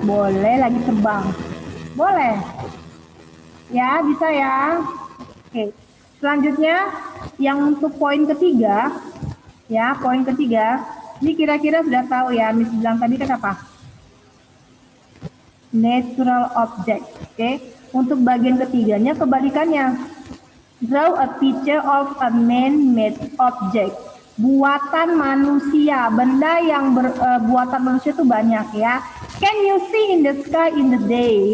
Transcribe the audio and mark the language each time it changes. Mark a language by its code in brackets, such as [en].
[id] Boleh, lagi terbang. Boleh. Ya, bisa ya. Oke. Selanjutnya, yang untuk poin ketiga, ya, poin ketiga. Ini kira-kira sudah tahu ya, Miss bilang tadi kan apa? [en] Natural object. [id] Oke. Untuk bagian ketiganya kebalikannya. [en] Draw a picture of a man-made object. [id] Buatan manusia, benda yang buatan manusia itu banyak ya. [en] Can you see in the sky in the day?